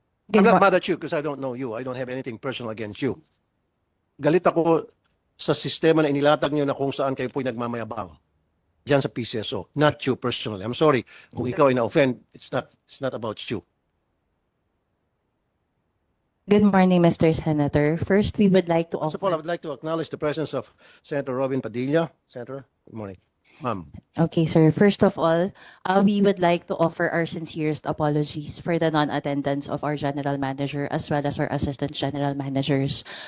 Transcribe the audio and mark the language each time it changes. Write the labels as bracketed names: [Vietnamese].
[English] I'm not mad at you because I don't know you. I don't have anything personal against you. [Filipino] Galit ako sa sistema na inilatag niyo na kung saan kayo po'y nagmamayabang. [English] Diyan sa PCSO. Not you personally. I'm sorry. [Filipino] Kung ikaw ay na-offend, it's not about you. [English] Good morning, Mr. Senator. First, we would like to First offer... of all, I would like to acknowledge the presence of Senator Robin Padilla. Senator, good morning. Ma'am. Okay, sir. First of all, we would like to offer our sincerest apologies for the non-attendance of our general manager as well as our assistant general managers.